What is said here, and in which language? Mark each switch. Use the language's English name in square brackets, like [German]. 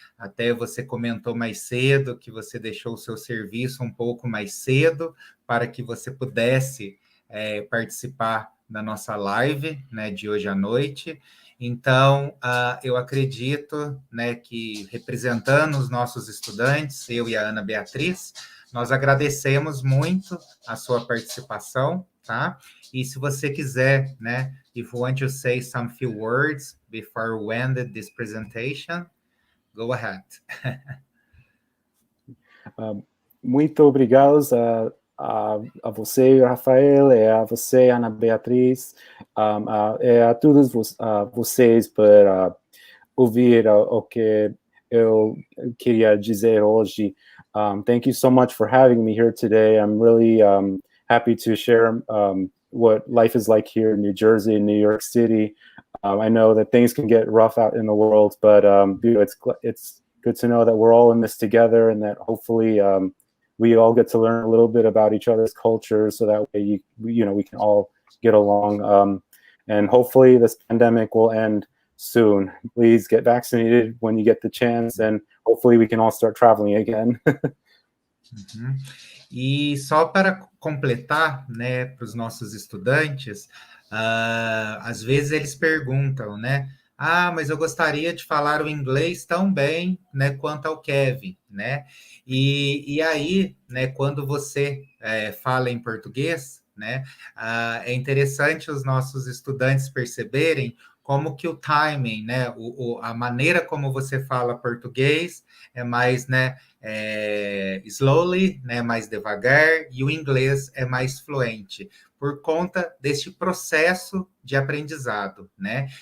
[Portuguese] Até você comentou mais cedo que você deixou o seu serviço um pouco mais cedo para que você pudesse participar da nossa live, né, de hoje à noite. Então, eu acredito, né, que representando os nossos estudantes, eu e a Ana Beatriz, nós agradecemos muito a sua participação, tá? E se você quiser, né, [English] if you want to say some few words before we end this presentation, go ahead. [Portuguese] Muito obrigado a você, Rafael, e a você, Ana Beatriz, e a todos vocês por ouvir o que eu queria dizer hoje. [English] Thank you so much for having me here today. I'm really happy to share what life is like here in New Jersey and New York City. I know that things can get rough out in the world, but it's good to know that we're all in this together, and that hopefully we all get to learn a little bit about each other's cultures, so that way we can all get along. And hopefully this pandemic will end soon. Please get vaccinated when you get the chance, and hopefully we can all start traveling again. Uhum. [Portuguese] E só para completar, né, para os nossos estudantes, às vezes eles perguntam, né? Mas eu gostaria de falar o inglês tão bem, né, quanto ao Kevin, né? E aí, né, quando você fala em português, né, é interessante os nossos estudantes perceberem como que o timing, né, a maneira como você fala português é mais, né, slowly, né, mais devagar, e o inglês é mais fluente, por conta deste processo de aprendizado, né?